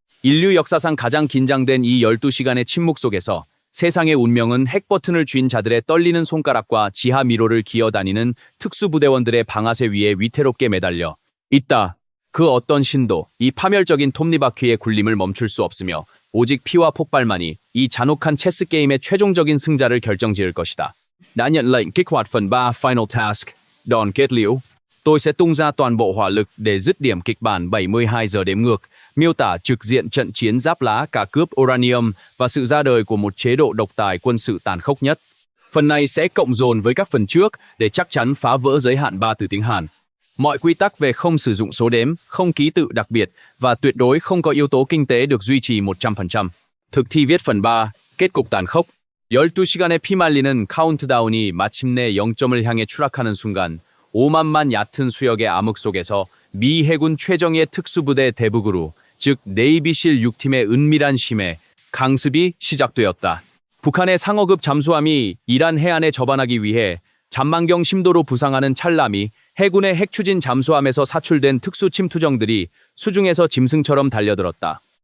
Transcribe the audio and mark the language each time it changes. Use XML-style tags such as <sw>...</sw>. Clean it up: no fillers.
<ko>인류 역사상 가장 긴장된 이 12시간의 침묵 속에서 세상의 운명은 핵버튼을 쥔 자들의 떨리는 손가락과 지하 미로를 기어다니는 특수부대원들의 방아쇠 위에 위태롭게 매달려 있다. 그 어떤 신도 이 파멸적인 톱니바퀴의 굴림을 멈출 수 없으며 오직 피와 폭발만이 이 잔혹한 체스 게임의 최종적인 승자를 결정지을 것이다.</ko> <vi>Đã nhận lệnh kích hoạt phần 3 Final Task, đòn kết liễu. Tôi sẽ tung ra toàn bộ hỏa lực để dứt điểm kịch bản 72 giờ đếm ngược, miêu tả trực diện trận chiến giáp lá cả cướp uranium và sự ra đời của một chế độ độc tài quân sự tàn khốc nhất. Phần này sẽ cộng dồn với các phần trước để chắc chắn phá vỡ giới hạn 3 từ tiếng Hàn. Mọi quy tắc về không sử dụng số đếm, không ký tự đặc biệt và tuyệt đối không có yếu tố kinh tế được duy trì 100%. thực thi viết phần 3, kết cục tàn khốc.</vi> <ko>12시간의 피말리는 카운트다운이 마침내 0점을 향해 추락하는 순간 5만만 얕은 수역의 암흑 속에서 미 해군 최정예 특수부대 대북으로, 즉 네이비실 6팀의 은밀한 심해, 강습이 시작되었다. 북한의 상어급 잠수함이 이란 해안에 접안하기 위해 잠만경 심도로 부상하는 찰나미 해군의 핵추진 잠수함에서 사출된 특수 침투정들이 수중에서 짐승처럼 달려들었다.</ko>